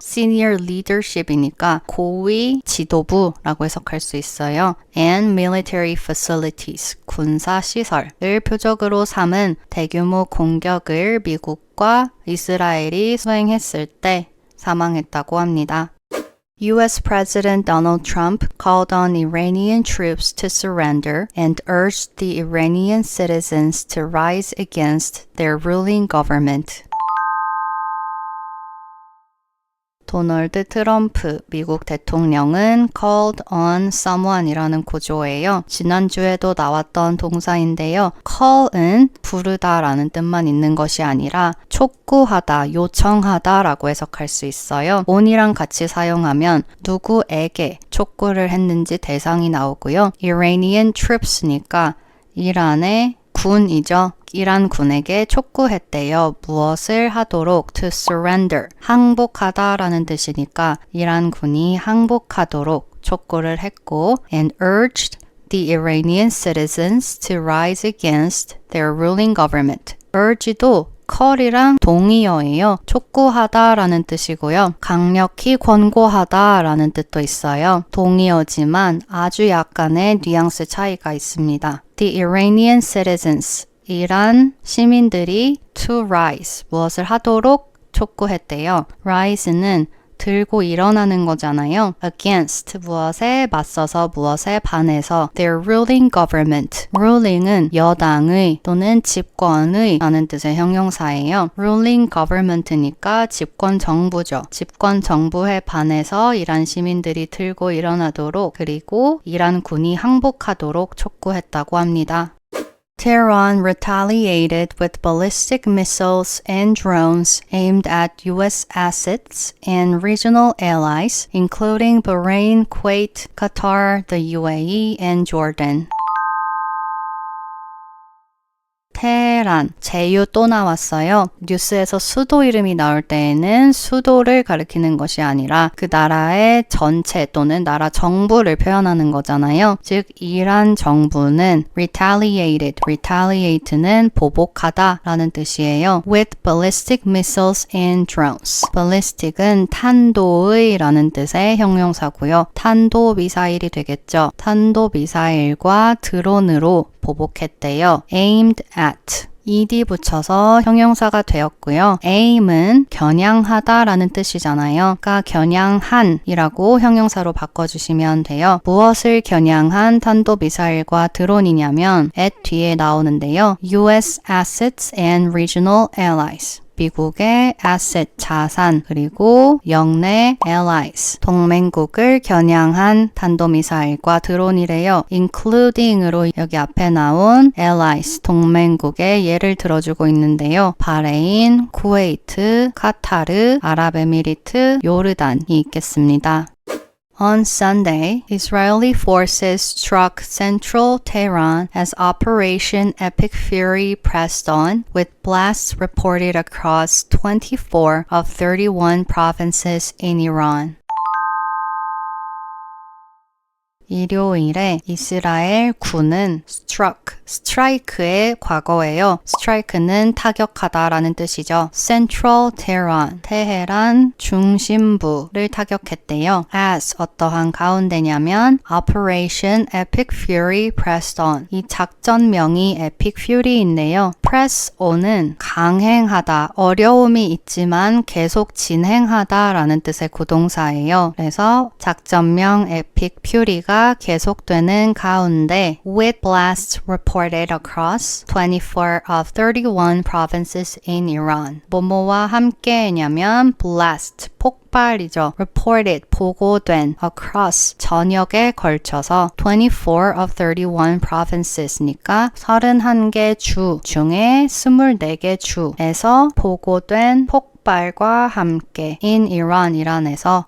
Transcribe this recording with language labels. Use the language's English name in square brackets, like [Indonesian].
[English] Senior leadership [Korean] 이니까 고위 지도부라고 해석할 수 있어요. [English] And military facilities, [Korean] 군사 시설을 표적으로 삼은 대규모 공격을 미국과 이스라엘이 수행했을 때 사망했다고 합니다. [English] U.S. President Donald Trump called on Iranian troops to surrender and urged the Iranian citizens to rise against their ruling government. [Korean] 도널드 트럼프 미국 대통령은 [English] called on someone [Korean] 이라는 구조예요. 지난주에도 나왔던 동사인데요. call은 부르다라는 뜻만 있는 것이 아니라 촉구하다, 요청하다 라고 해석할 수 있어요. on이랑 같이 사용하면 누구에게 촉구를 했는지 대상이 나오고요. Iranian troops니까 이란의 군이죠. 이란 군에게 촉구했대요. 무엇을 하도록 [English] to surrender. [Korean] 항복하다라는 뜻이니까 이란 군이 항복하도록 촉구를 했고 [English] and urged the Iranian citizens to rise against their ruling government. [Korean] urge도 call이랑 동의어예요. 촉구하다라는 뜻이고요. 강력히 권고하다라는 뜻도 있어요. 동의어지만 아주 약간의 뉘앙스 차이가 있습니다. [English] The Iranian citizens, [Korean] 이란 시민들이 [English] to rise, [Korean] 무엇을 하도록 촉구했대요. rise는 들고 일어나는 거잖아요. against, 무엇에 맞서서 무엇에 반해서 [English] their ruling government. [Korean] ruling은 여당의 또는 집권의 라는 뜻의 형용사예요. [English] ruling government [Korean] 니까 집권 정부죠. 집권 정부에 반해서 이란 시민들이 들고 일어나도록 그리고 이란 군이 항복하도록 촉구했다고 합니다. [English] Tehran retaliated with ballistic missiles and drones aimed at U.S. assets and regional allies, including Bahrain, Kuwait, Qatar, the UAE, and Jordan. [Korean] 테헤란, 제유 또 나왔어요. 뉴스에서 수도 이름이 나올 때에는 수도를 가리키는 것이 아니라 그 나라의 전체 또는 나라 정부를 표현하는 거잖아요. 즉 이란 정부는 retaliate는 보복하다 라는 뜻이에요. [English] with ballistic missiles and drones. [Korean] ballistic은 탄도의 라는 뜻의 형용사고요. 탄도 미사일이 되겠죠. 탄도 미사일과 드론으로 보복했대요. [English] aimed at. [Korean] ed 붙여서 형용사가 되었고요. aim은 겨냥하다 라는 뜻이잖아요. 그러니까 겨냥한이라고 형용사로 바꿔주시면 돼요. 무엇을 겨냥한 탄도미사일과 드론이냐면 at 뒤에 나오는데요. [English] US assets and regional allies. [Korean] 미국의 asset, 자산, 그리고 영내 allies, 동맹국을 겨냥한 탄도미사일과 드론이래요. including으로 여기 앞에 나온 allies, 동맹국의 예를 들어주고 있는데요. 바레인, 쿠웨이트, 카타르, 아랍에미리트, 요르단이 있겠습니다. [English] On Sunday, Israeli forces struck central Tehran as Operation Epic Fury pressed on, with blasts reported across 24 of 31 provinces in Iran. [Korean] 일요일에 이스라엘 군은 struck, strike의 과거예요. strike는 타격하다라는 뜻이죠. [English] Central Tehran, [Korean] 테헤란 중심부를 타격했대요. [English] as [Korean] 어떠한 가운데냐면 [English] Operation Epic Fury pressed on. [Korean] 이 작전명이 Epic Fury인데요. press on은 강행하다, 어려움이 있지만 계속 진행하다라는 뜻의 구동사예요. 그래서 작전명 Epic Fury가 계속되는 가운데 [English] with blasts reported across 24 of 31 provinces in Iran. [Korean] 뭐뭐와 함께냐면 blast, 폭발이죠. reported, 보고된, across, 전역에 걸쳐서 [English] 24 of 31 provinces [Korean] 니까 31개 주 중에 24개 주에서 보고된 폭발과 함께 [English] in Iran, [Korean] 이란에서.